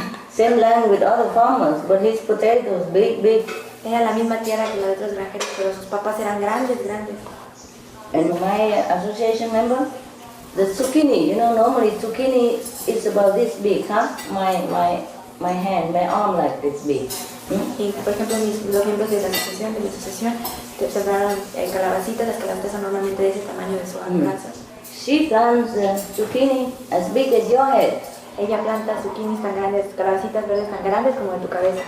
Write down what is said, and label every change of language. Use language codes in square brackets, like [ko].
[en] Same land with other farmers, but his potatoes big. [es] Era la misma tierra que la de otros granjeros, pero sus papas eran grandes. [en] And my association member, the zucchini, normally zucchini is about this big, huh? My hand, my arm like this big. [es] Y por ejemplo, los miembros de mi asociación, sembraron calabacitas. Las calabacitas son normalmente de ese tamaño de su brazo. [en] She plants zucchini as big as your head. [es] Ella planta zucchinis tan grandes, calabacitas verdes tan grandes como de tu cabeza.